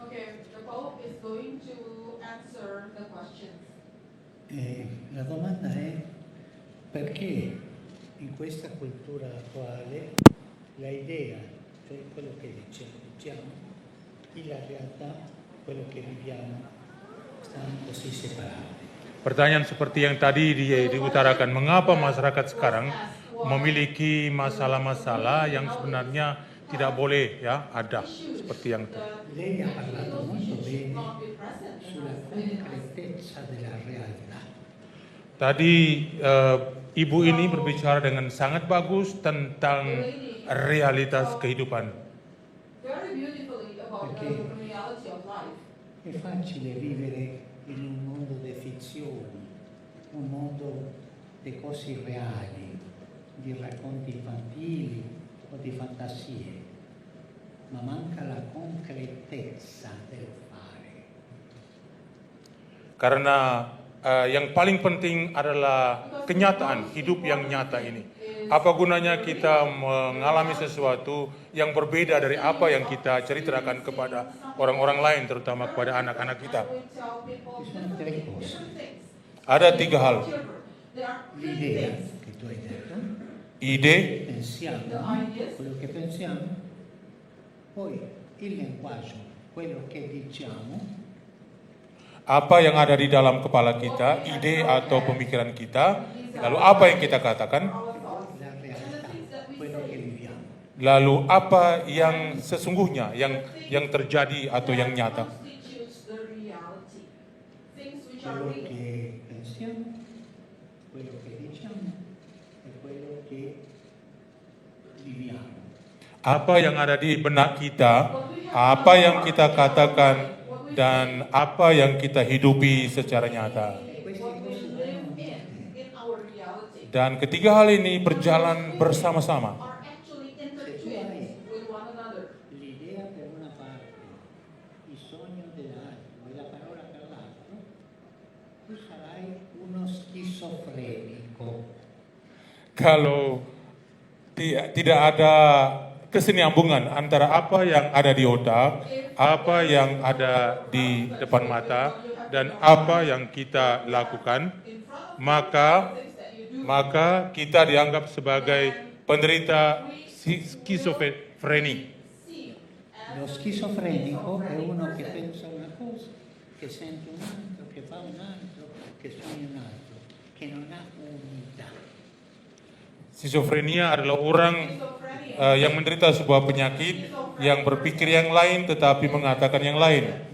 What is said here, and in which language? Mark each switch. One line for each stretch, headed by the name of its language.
English: Okay, the Pope is going to answer the questions.
Italian: La domanda è perché in questa cultura attuale la idea, cioè quello che diciamo, e la realtà, quello che viviamo, stanno così separati.
Indonesian: Pertanyaan seperti yang tadi diutarakan, mengapa masyarakat sekarang memiliki masalah-masalah yang sebenarnya tidak boleh ya ada seperti yang tadi.
Italian: Lei ha parlato molto bene sulla concretezza della realtà.
Indonesian: Tadi ibu ini berbicara dengan sangat bagus tentang realitas kehidupan.
English: Very beautifully about the reality of life.
Italian: È facile vivere in un mondo di fizioni, un mondo di cose reali, di racconti infantili o di fantasie, ma manca la concretezza del fare.
Indonesian: Karena yang paling penting adalah kenyataan hidup yang nyata ini. Apa gunanya kita mengalami sesuatu yang berbeda dari apa yang kita ceritakan kepada orang-orang lain, terutama kepada anak-anak kita.
Italian: Ci sono tre cose.
Indonesian: Ada 3 hal.
Italian: L'idea che tu hai detto,
Indonesian: Ide,
Italian: pensiamo quello che pensiamo, poi il linguaggio, quello che diciamo,
Indonesian: apa yang ada di dalam kepala kita, ide atau pemikiran kita, lalu apa yang kita katakan,
Italian: la realtà, quello che viviamo.
Indonesian: lalu apa yang sesungguhnya, yang terjadi atau yang nyata.
Italian: Quello che pensiamo, quello che diciamo e quello che viviamo.
Indonesian: Apa yang ada di benak kita, apa yang kita katakan, dan apa yang kita hidupi secara nyata.
Italian: Queste cose vanno unite.
Indonesian: Dan ketiga hal ini berjalan bersama-sama.
Italian: Se tu hai l'idea per una parte, il sogno dell'altro e la parola per l'altro, tu sarai uno schizofrenico.
Indonesian: Kalau tidak ada kesinambungan antara apa yang ada di otak, apa yang ada di depan mata, dan apa yang kita lakukan, maka kita dianggap sebagai penderita skizofreni.
Italian: Lo schizofrenico è uno che pensa una cosa, che sente un altro, che fa un altro, che sogna un altro, che non ha unità.
Indonesian: Skizofrenia adalah orang yang menderita sebuah penyakit, yang berpikir yang lain tetapi mengatakan yang lain.